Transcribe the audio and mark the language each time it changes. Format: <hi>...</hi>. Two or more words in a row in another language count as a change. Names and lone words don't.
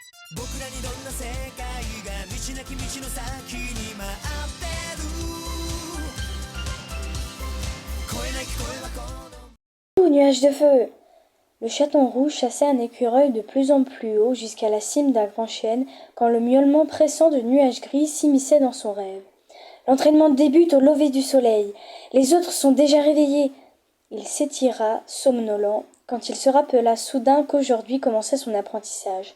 <ja>僕らにどんな世界が道なき道の先に待ってる声なき声はこの</ja> <fr>Oh, nuage de feu! Le chaton rouge chassait un écureuil de plus en plus haut jusqu'à la cime d'un grand chêne quand le miaulement pressant de nuages gris s'immisçait dans son rêve. L'entraînement débute au lever du soleil. Les autres sont déjà réveillés. Il s'étira, somnolent, quand il se rappela soudain qu'aujourd'hui commençait son apprentissage.</fr>